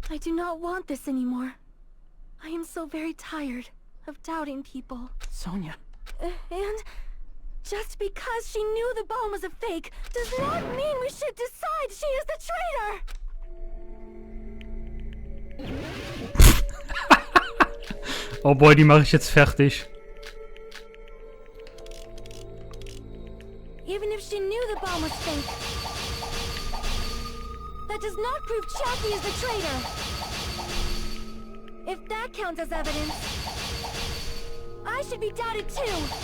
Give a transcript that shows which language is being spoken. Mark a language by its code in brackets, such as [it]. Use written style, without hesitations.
[en] I do not want this anymore. I am so very tired of doubting people. Sonya. And just because she knew the bomb was a fake does not mean we should decide she is the traitor! Oh boy, [de] die mache ich jetzt fertig. [en] Even if she knew the bomb was fake, that does not prove Chiaki is the traitor. If that counts as evidence, I should be doubted too.